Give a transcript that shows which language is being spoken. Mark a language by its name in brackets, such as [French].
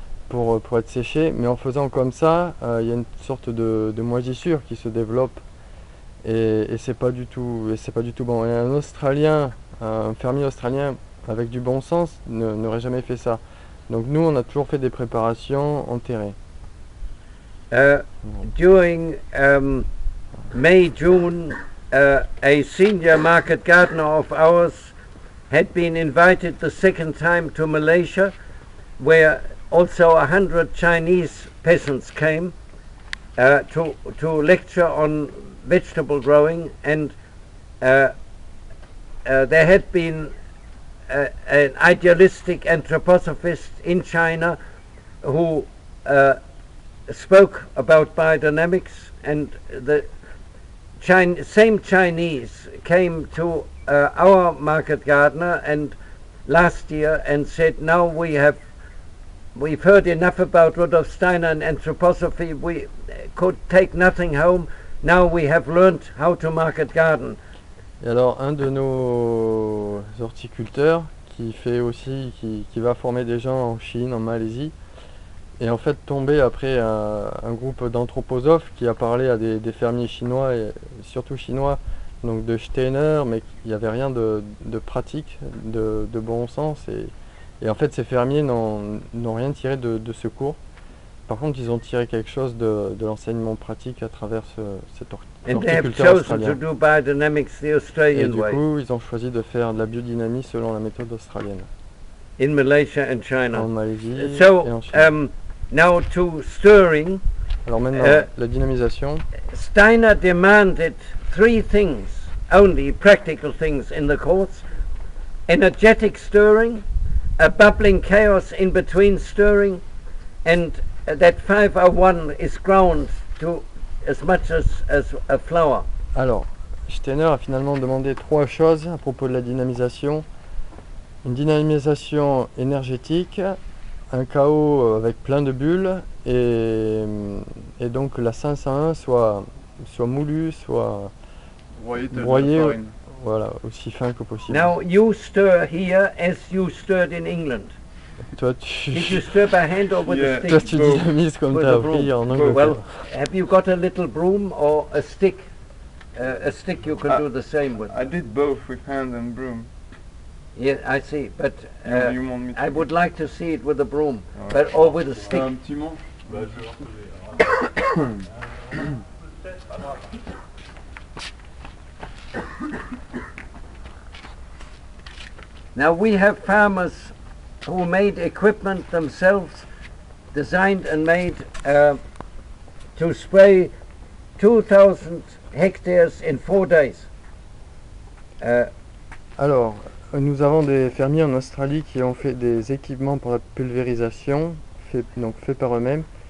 [French] pour être séché, mais en faisant comme ça, il y a une sorte de moisissure qui se développe et c'est pas du tout bon. Et un Australien, un fermier australien avec du bon sens n'aurait jamais fait ça. Donc nous, on a toujours fait des préparations enterrées. [English] During May, June, a senior market gardener of ours had been invited the second time to Malaysia, where also 100 Chinese peasants came to lecture on vegetable growing, and there had been an idealistic anthroposophist in China who spoke about biodynamics, and the same Chinese came to our market gardener and last year and said, now we've heard enough about Rudolf Steiner and anthroposophy, we could take nothing home, now we have learned how to market garden. [French] Et alors un de nos horticulteurs qui va former des gens en Chine, en Malaisie, et en fait tombé après un groupe d'anthroposophes qui a parlé à des fermiers chinois, et surtout chinois, donc de Steiner, mais il n'y avait rien de pratique, de bon sens, et en fait ces fermiers n'ont rien tiré de ce cours. Par contre, ils ont tiré quelque chose de l'enseignement pratique à travers cet horticulteur australien. [English] To do biodynamics the Australian [French] et du [English] way. [French] coup, ils ont choisi de faire de la biodynamie selon la méthode australienne. [English] In Malaysia and China. [French] En Malaisie et en Chine. [English] So, now to stirring. [French] Alors maintenant, la dynamisation. [English] Steiner demanded 3 things, only practical things in the course: energetic stirring, a bubbling chaos in between stirring, and that 501 is ground to as much as a flower. [French] Alors, Steiner a finalement demandé 3 choses à propos de la dynamisation. Une dynamisation énergétique, un chaos avec plein de bulles, et donc la 501 soit moulu, soit broyé, voilà, aussi fin que possible. [English] Now you stir here as you stirred in England. [French] Toi, [English] Did you stir by hand or with a stick? [French] Toi, tu dynamises comme tu as appris en Angleterre. [English] Well, have you got a little broom or a stick? A stick you can do the same with. I did both with hand and broom. Yeah, I see, but You want me to I would like to see it with a broom, but or with a stick. [French] Un petit mot. [English] Now we have farmers who made equipment themselves, designed and made to spray 2,000 hectares in 4 days. [French] Alors, nous avons des fermiers en Australie qui ont fait des équipements pour la pulvérisation, fait par eux-mêmes.